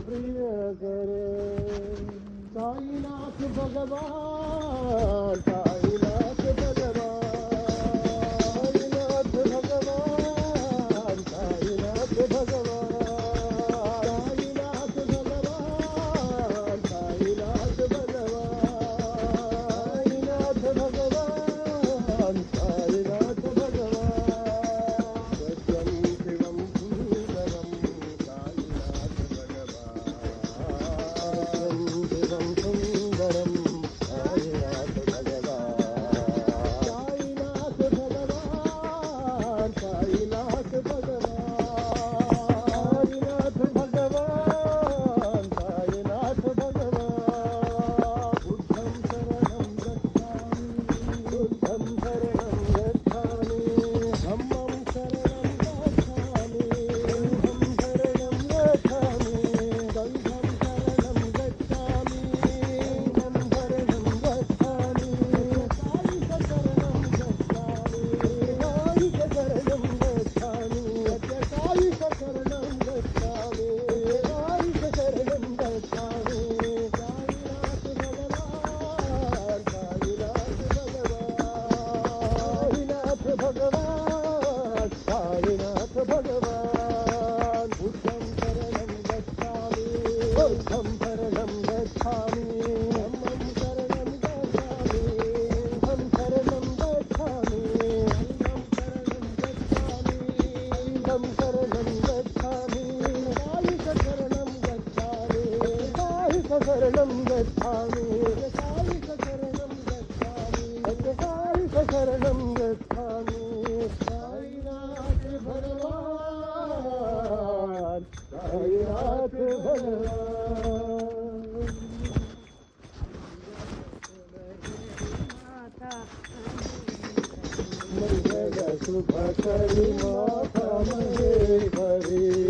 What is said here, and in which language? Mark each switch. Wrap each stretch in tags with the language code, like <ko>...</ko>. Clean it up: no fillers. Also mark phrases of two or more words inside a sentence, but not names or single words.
<hi>करे साईनाथ भगवान साईनाथ भगवान साईनाथ भगवान साईनाथ भगवान साईनाथ भगवान साईनाथ भगवान साईनाथ भगवान साईनाथ भगवान</hi> <sa>सत्यं शिवं सुन्दरं</sa> <hi>साईनाथ भगवान</hi> <sa>सत्यं शिवं सुन्दरं</sa> <hi>साईनाथ भगवान साईनाथ भगवान साईनाथ भगवान साईनाथ</hi> <pi>भगवान बुद्धं शरणं गच्छामि बुद्धं शरणं गच्छामि धम्मं शरणं गच्छामि धम्मं शरणं गच्छामि संघं शरणं गच्छामि संघं शरणं गच्छामि साईं शरणं गच्छामि साईं शरणं गच्छामि साईं शरणं गच्छामि साईं शरणं गच्छामि साईनाथ भगवान</pi> <hi>साईनाथ भगवान साईनाथ भगवान</hi> <pi>बुद्धं शरणं गच्छामि बुद्धं शरणं गच्छामि धम्मं शरणं गच्छामि धम्मं शरणं गच्छामि संघं शरणं गच्छामि संघं शरणं गच्छामि साईं शरणं गच्छामि साईं शरणं गच्छामि साईं शरणं गच्छामि साईनाथ</pi> <hi>भगवान साईनाथ भगवान मंगल शुभ करी माता महेश्वरी</hi>